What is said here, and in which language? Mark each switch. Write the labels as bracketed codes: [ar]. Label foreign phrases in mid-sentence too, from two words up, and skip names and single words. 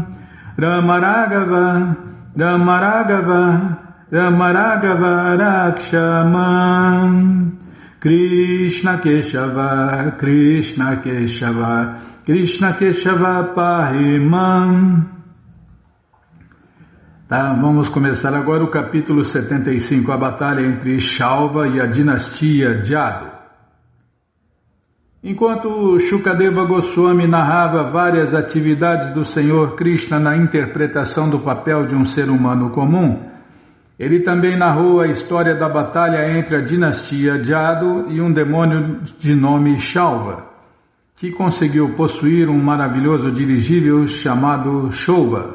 [sa] Rama Raghava, Rama Raghava, Rama Raghava, Rakshaman. Krishna Keshava, Krishna Keshava, Krishna Keshava, Pahimam. [pt] Tá, vamos começar agora o capítulo 75, a batalha entre Shalva e a dinastia Jadu. Enquanto Shukadeva Goswami narrava várias atividades do Senhor Krishna na interpretação do papel de um ser humano comum, ele também narrou a história da batalha entre a dinastia Jadu e um demônio de nome Shalva, que conseguiu possuir um maravilhoso dirigível chamado Shova.